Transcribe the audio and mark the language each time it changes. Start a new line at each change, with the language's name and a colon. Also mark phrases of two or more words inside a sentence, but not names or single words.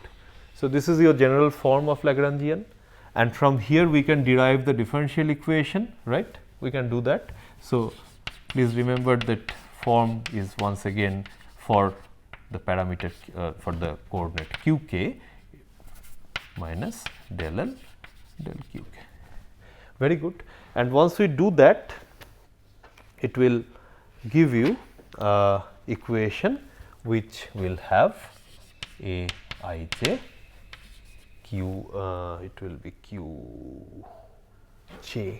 English: So, this is your general form of Lagrangian, and from here we can derive the differential equation, right? We can do that. So, please remember that form is once again for the parameter for the coordinate q k minus del L del q k. Very good. And once we do that, it will give you equation which will have A I j q, it will be q j.